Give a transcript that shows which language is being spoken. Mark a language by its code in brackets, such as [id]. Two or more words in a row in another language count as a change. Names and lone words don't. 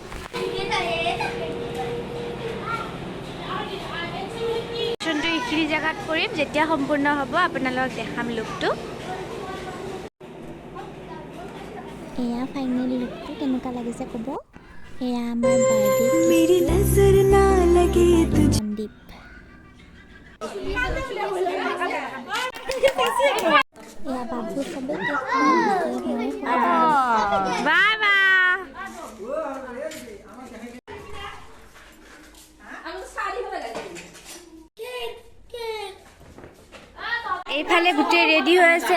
[as] এইখিনি জেগাত কৰিম যেতিয়া সম্পূৰ্ণ হ'ব আপোনালোকক দেখাম লুকটো। এয়া ফাইনেল লুকটো কেনেকুৱা লাগিছে ক'ব। এয়া আমাৰ বাৰ্থডে [hi] मेरी नजर ना लगे तुझ [as] মনদীপ। এয়া বাবু সবে বাবা এইফালে গুটে ৰেডি হৈ আছে।